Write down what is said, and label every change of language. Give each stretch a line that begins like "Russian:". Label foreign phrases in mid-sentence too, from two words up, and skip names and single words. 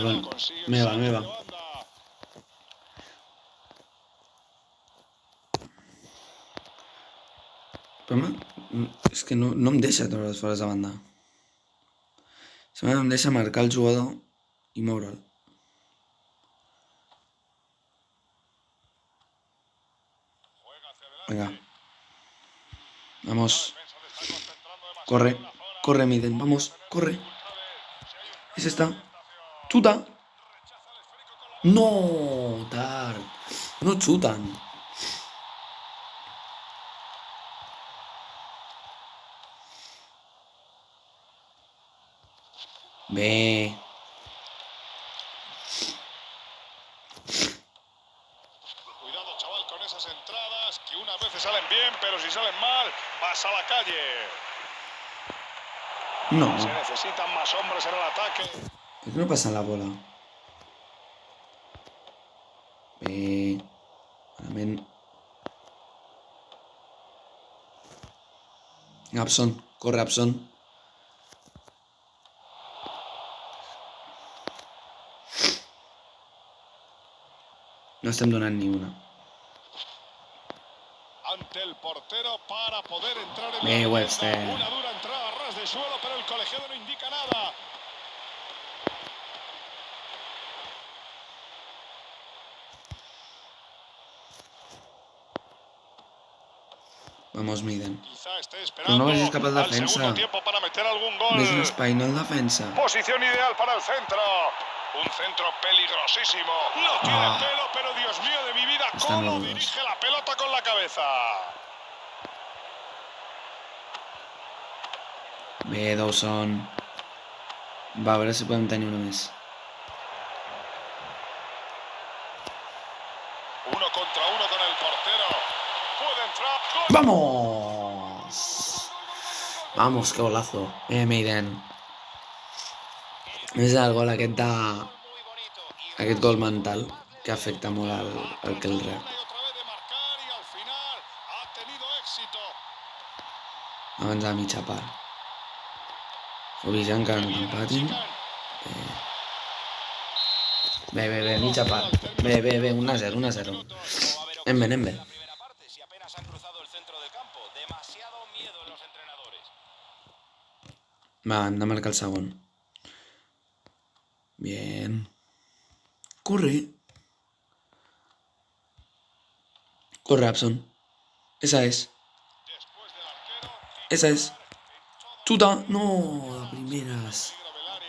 Spanish: Bueno, me va.
Catalan: Però és que no em deixa treure les fores de banda. Em deixa marcar el jugador i moure'l.
Spanish: Venga. Vamos. Corre, Miden. Vamos, corre. Es esta. Chuta.
Catalan: No, tard.
Spanish: No chutan. Bé. Cuidado, chaval, con esas entradas, que unas veces salen bien, pero si salen mal, vas a la calle. No. Se necesitan más hombres en el ataque. ¿Por qué no pasan la bola?
Catalan: Bé. Malament. Abson. Corre, Abson. No estem donant ni una.
Spanish: Ante el portero para poder entrar en
Catalan: Bé, la Webster.
Spanish: Una dura entrada a ras de suelo, pero el colegiado no indica nada. Vamos, Miden.
Catalan: Però no vagis cap al defensa.
Spanish: Para meter algún gol.
Catalan: Ves l'espai, no el defensa.
Spanish: Posición ideal para el centro. Un centro peligrosísimo. No tiene pelo, pero Dios mío de mi vida, cómo dirige la pelota con la cabeza.
Catalan: Bé, Dawson. Va, a veure si podem tenir una més.
Spanish: Uno contra uno con el portero. Puede entrar. ¡Vamos! Vamos, que golazo. Maiden.
Catalan: És el gol aquest gol mental que afecta molt al que el rep. Abans de la mitja part. Obligant que no empatin. Bé, mitja part. Bé, 1-0. Anem bé. Va, hem de marcar el segon.
Spanish: Bien. Corre, Abson. Esa es. Chuta. No, de primeras.